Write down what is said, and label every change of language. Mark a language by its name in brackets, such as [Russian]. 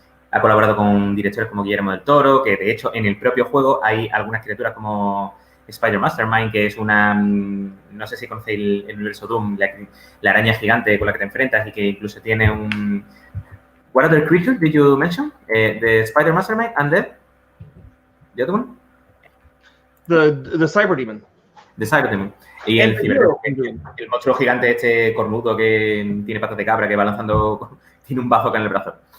[Spanish] ha colaborado con directores como Guillermo del Toro, que de hecho en el propio juego hay algunas criaturas como Spider Mastermind, que es una, no sé si conocéis el universo Doom, la araña gigante con la que te enfrentas, y que incluso tiene un... [English] What other creature did you mention? The Spider Mastermind and the other one? The cyber demon. The cyber demon. [Spanish] Y el monstruo gigante este cornudo que tiene patas de cabra, que va lanzando, tiene un bazooka en el brazo.